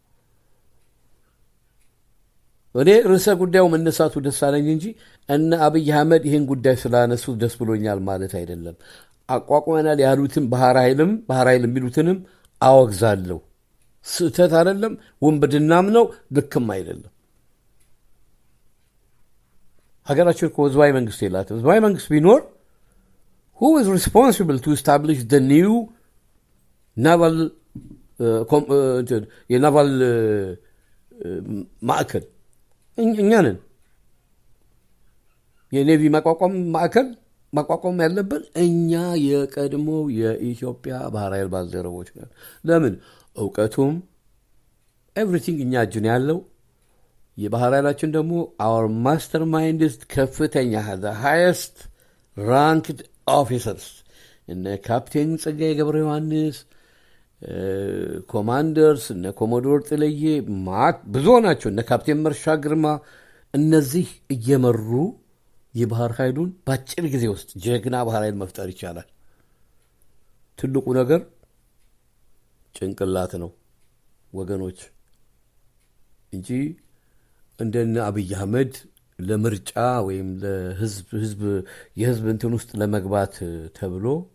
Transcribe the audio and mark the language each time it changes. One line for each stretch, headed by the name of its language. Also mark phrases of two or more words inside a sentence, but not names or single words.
Amharic: እኔ ርዕሰ ጉዳዩ መነሳቱ ደስ አለኝ እንጂ እነ አብይ አህመድ ይህን ጉዳይ ስላነሱ ደስ ብሎኛል ማለት አይደለም። አቋቁመናል ያሉትን ባህር ኃይል የሚሉትንም አወግዛለሁ። ስህተት አይደለም፣ ወንበድናም ነው፣ ልክም አይደለም። ሀገራችን እኮ ህዝባዊ መንግስት የላትም። ህዝባዊ መንግስት ቢኖር
English: who is responsible to establish the new naval
Amharic: የናቫል ማዕከል? እኛ ነን። የኔቪ ማቋቋም ያለብን እኛ የቀድሞ የኢትዮጵያ ባህር ኃይል ባልደረቦች ነን። ለምን? እውቀቱም ኤቭሪቲንግ እኛ እጅን ያለው። የባህር ኃይላችን ደግሞ
English: our mastermind
Amharic: ከፍተኛ
English: the highest ranked officers
Amharic: እነ ካፕቴን ጸጋዬ ገብረ ዮሐንስ፣ ኮማንደርስ እነ ኮሞዶር ጥለዬ ብዙ ናቸው፣ እነ ካፕቴን መርሻ ግርማ። እነዚህ እየመሩ የባህር ኃይሉን በአጭር ጊዜ ውስጥ ጀግና ባህር ኃይል መፍጠር ይቻላል። ትልቁ ነገር ጭንቅላት ነው ወገኖች፣ እንጂ እንደነ አብይ አህመድ ለምርጫ ወይም የህዝብ እንትን ውስጥ ለመግባት ተብሎ